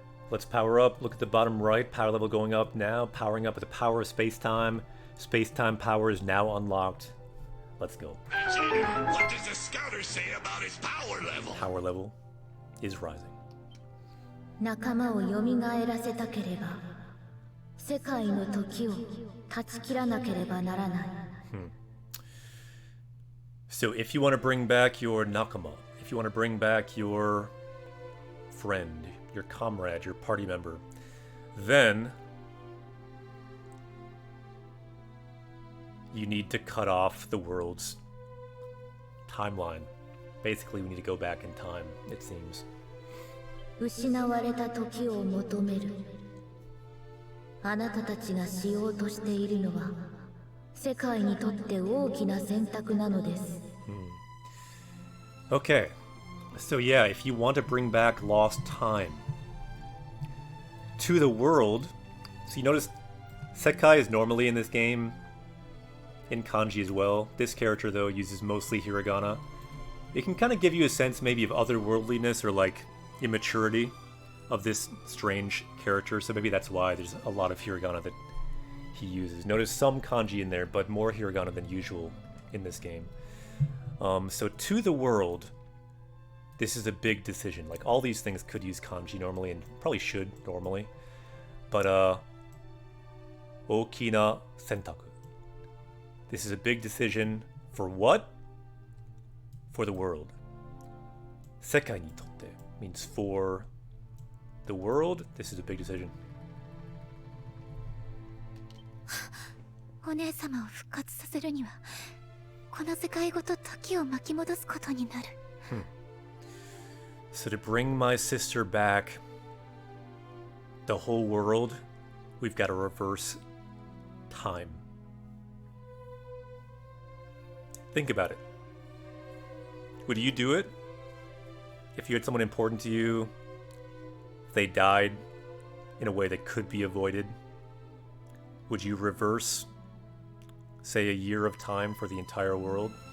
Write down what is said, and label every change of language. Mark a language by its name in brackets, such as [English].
[English] Let's power up. Look at the bottom right. Power level going up now. Powering up with the power of space-time. Space-time power is now unlocked. Let's go. What does the scouter say about his power level? Power level is rising. [Japanese] 仲間を蘇らせたければ、世界の時を断ち切らなければならない。 [English] So if you want to bring back your nakama, if you want to bring back your friend, your comrade, your party member, then you need to cut off the world's timeline. Basically, we need to go back in time, it seems. [Japanese] 失われた時を求める。あなたたちがしようとしているのは、世界にとって大きな選択なのです。 [English] Okay, so yeah, if you want to bring back lost time to the world, so you notice Sekai is normally in this game in kanji as well. This character, though, uses mostly hiragana. It can kind of give you a sense maybe of otherworldliness or like immaturity of this strange character, so maybe that's why there's a lot of hiragana that he uses. Notice some kanji in there, but more hiragana than usual in this game. So to the world, this is a big decision. Like, all these things could use kanji normally, and probably should normally. But, [Japanese] okina sentaku. [English] This is a big decision for what? For the world. [Japanese] Sekai ni totte [English] means for the world. This is a big decision. [Japanese] お姉様を復活させるには、この世界ごと時を巻き戻すことになる。 [English] So to bring my sister back, the whole world, we've got to reverse time. Think about it. Would you do it? If you had someone important to you, if they died in a way that could be avoided, would you reverse, say, a year of time for the entire world?